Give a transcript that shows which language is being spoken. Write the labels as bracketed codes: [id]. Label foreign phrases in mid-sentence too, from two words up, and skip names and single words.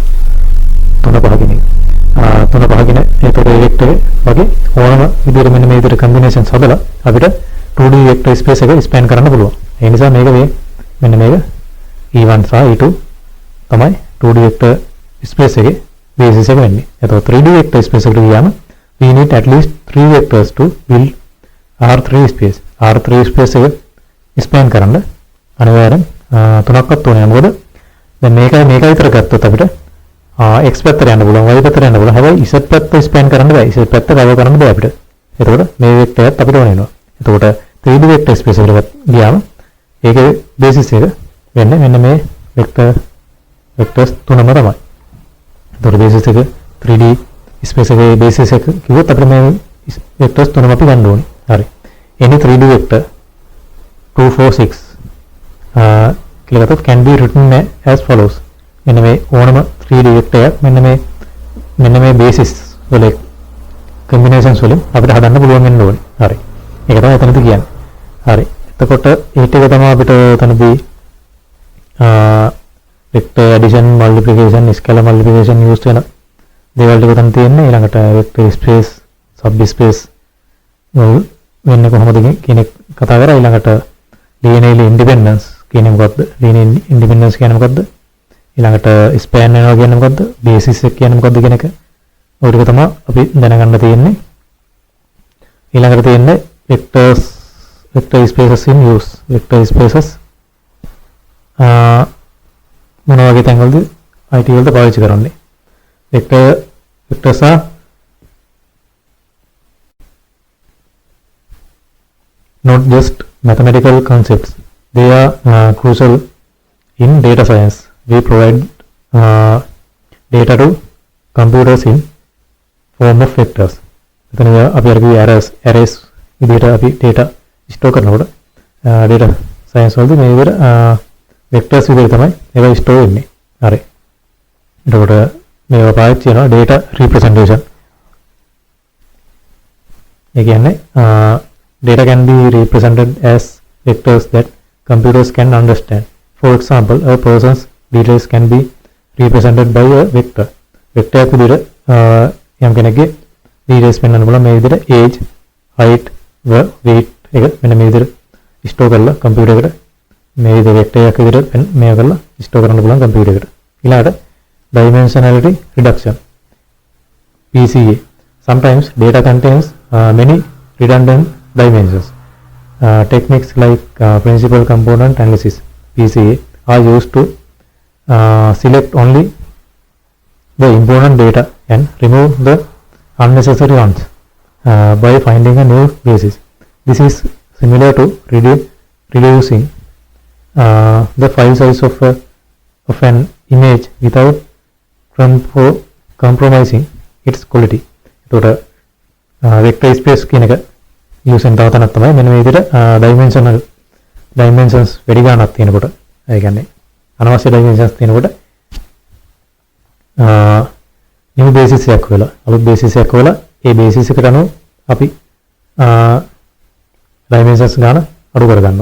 [si] 3 5 කෙනෙක්. 3 5 කෙනෙක් ඒතකොට මේ vector වගේ ඕනම විදිහට මෙන්න මේ විදිහට combinations හදලා අපිට [en] 2D vector space [si] එක span කරන්න පුළුවන්. ඒ නිසා මේක මෙන්න මේක e1 සහ e2 තමයි [en] 2D vector space [si] එකේ basis එක වෙන්නේ. [en] එතකොට 3D vector space [si] එකට ගියාම [en] we need at least 3 vectors to build R3 space. R3 space [si] එක span කරන්න අනිවාර්යෙන් තුනක්වත් ඕනේ. මොකද දැන් මේක විතර ගත්තොත් අපිට x පැත්තට යන්න පුළුවන්, y පැත්තට යන්න පුළුවන්. හැබැයි z පැත්ත span කරන්න බෑ. z පැත්ත cover කරන්න බෑ අපිට. එතකොට මේ vector එකත් අපිට ඕන වෙනවා. එතකොට [en] 3D vector space [si] එකට ගියාම ඒකේ basis එක වෙන්නේ මෙන්න මේ vectors තුනම තමයි. එතකොට basis එක [en] 3D space [si] එකේ basis එක කිව්වොත් අපිට මේ vectors තුනම අපි ගන්න ඕනේ. හරි. [en] any 3D vector 2 4 6 [si] කියලා ගත්තොත් [en] can be written as follows. [si] මෙන්න මේ ඕනම [en] 3D vector [si] එකක් මෙන්න මේ basis වල combinations වලින් අපිට හදන්න පුළුවන් වෙන්න ඕනේ. හරි. ඒක තමයි එතනදී කියන්නේ. හරි. එතකොට ඒ ටික තමයි අපිට එතනදී [en] vector addition, multiplication, scalar multiplication [si] use වෙන දේවල් ටික තමයි තියෙන්නේ. ඊළඟට [en] vector space, subspace [si] වෙන්නේ කොහොමද කියන එක කතා කරා. ඊළඟට [en] linearly independence [si] කියන්නේ මොකද්ද? [en] linear independence [si] කියන්නේ මොකද්ද? ඊළඟට span වෙනවා කියන්නේ මොකද්ද? basis එක කියන්නේ මොකද්ද කියන එක. ඔය ටික තමයි අපි දැනගන්න තියෙන්නේ. ඊළඟට තියෙන්නේ [en] vector spaces in use. vector spaces [si] මොන වගේ තැන්වලද IT වලට පාවිච්චි කරන්නේ? [en] vectors are not just mathematical concepts. They are crucial in data science. We provide data to computers in form of vectors. [si] එතන අපි අර කිව්වේ arrays විදිහට අපි data store කරනකොට [en] data science [si] වලදී මේ විදිහට vectors විදිහට තමයි ඒවා store වෙන්නේ. හරි. එතකොට මේවා පාවිච්චි කරනවා [en] data representation. [si] ඒ කියන්නේ [en] data can be represented as vectors that computers can understand. For example, a person's details can be represented by a vector. [si] Vector එක විදිහට යම් කෙනෙක්ගේ details පෙන්වන්න බලන්න මේ විදිහට [en] age, height, weight [si] එක මෙන්න මේ විදිහට store කරලා computer එකට මේ විදිහට vector එකක් විදිහට මේක කරලා store කරන්න පුළුවන් computer එකට. [en] ඊළඟට dimensionality reduction. PCA. Sometimes data contains many redundant dimensions. Techniques like principal component analysis (PCA) are used to select only the important data and remove the unnecessary ones by finding a new basis. This is similar to reducing the file size of an image without compromising its quality. [si] එතකොට [en] vector space [si] කියන එක use වෙන තව තැනක් තමයි මෙන්න මේ විදිහට dimensions වැඩි ගන්නක් තියෙනකොට ඒ කියන්නේ අනවශ්‍ය dimensions තියෙනකොට [en] new basis [si] එකක් වෙලා අලුත් basis එකක් වෙලා ඒ basis එකට අනුව අපි dimensions ගන්න අඩු කර ගන්නවා.